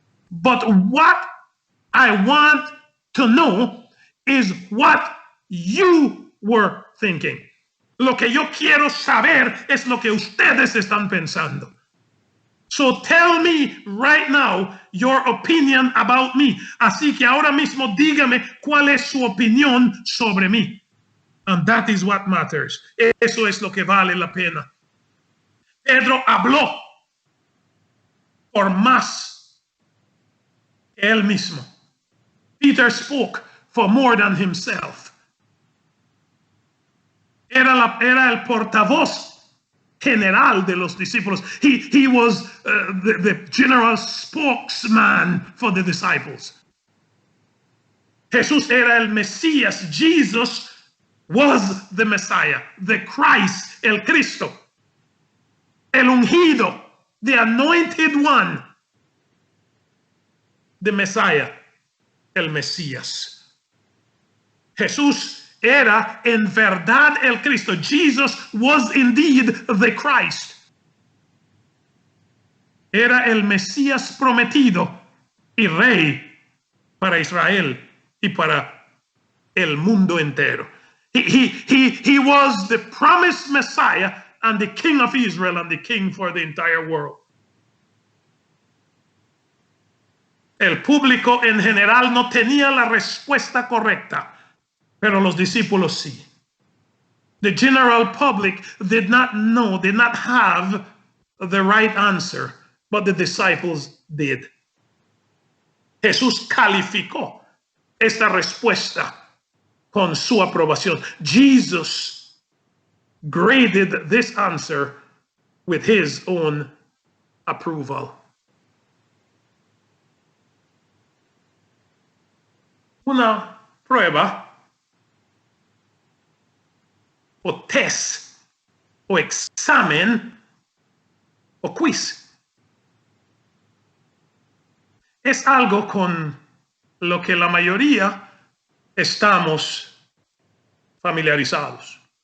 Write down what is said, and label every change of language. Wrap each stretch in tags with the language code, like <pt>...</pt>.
<en>But what I want to know is what you were thinking.</en> <es>Lo que yo quiero saber es lo que ustedes están pensando.</es> <en>So tell me right now your opinion about me.</en> <es>Así que ahora mismo dígame cuál es su opinión sobre mí.</es> <en>And that is what matters.</en> <es>Eso es lo que vale la pena. Pedro habló por más que él mismo.</es> <en>Peter spoke for more than himself.</en> <es>Era el portavoz general de los discípulos.</es> <en>He was the general spokesman for the disciples.</en> <es>Jesús era el Mesías.</es> <en>Jesus was the Messiah, the Christ,</en> <es>el Cristo, el ungido,</es> <en>the anointed one, the Messiah,</en> <es>el Mesías. Jesús era en verdad el Cristo.</es> <en>Jesus was indeed the Christ.</en> <es>Era el Mesías prometido y rey para Israel y para el mundo entero.</es> <en>He was the promised Messiah and the King of Israel and the King for the entire world.</en> <es>El público en general no tenía la respuesta correcta, pero los discípulos sí.</es> <en>The general public did not know, did not have the right answer, but the disciples did.</en> <es>Jesús calificó esta respuesta con su aprobación.</es> <en>Jesus graded this answer with his own approval.</en> <es>Una prueba o test o examen o quiz es algo con lo que la mayoría estamos familiarizados.</es>